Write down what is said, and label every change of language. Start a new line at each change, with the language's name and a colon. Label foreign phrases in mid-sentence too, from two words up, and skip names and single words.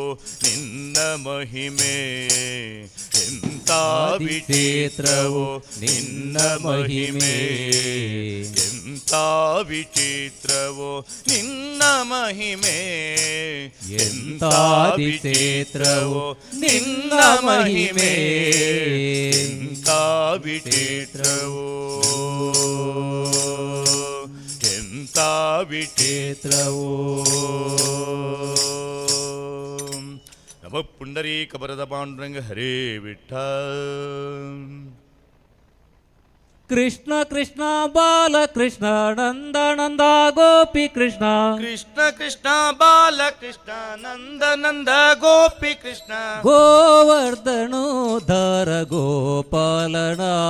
Kannada: ನಿನ್ನ ಮಹಿಮೆ ಎಂಥ ವಿಚಿತ್ರವು ನಿನ್ನ ಮಹಿಮೆ ಎಂಥ ವಿಚಿತ್ರವು ನಿನ್ನ ಮಹಿಮೆ ಎಂಥ ವಿಚಿತ್ರವು ನಿನ್ನ ಮಹಿಮೆ ಎಂಥ ವಿಚಿತ್ರವು ಎಂಥ ವಿಚಿತ್ರವು
Sanskrit: ನಮಃ ಪುಂಡರೀಕ ವರದ ಪಾಂಡುರಂಗ ಹರೇ ವಿಠ್ಠಲ
Kannada: ಕೃಷ್ಣ ಕೃಷ್ಣ ಬಾಲಕೃಷ್ಣ ನಂದ ನಂದ ಗೋಪಿ ಕೃಷ್ಣ ಕೃಷ್ಣ ಕೃಷ್ಣ ಬಾಲಕೃಷ್ಣ ನಂದ ನಂದ ಗೋಪಿ ಕೃಷ್ಣ ಗೋವರ್ಧನೋದ್ಧಾರ ಗೋಪಾಲನ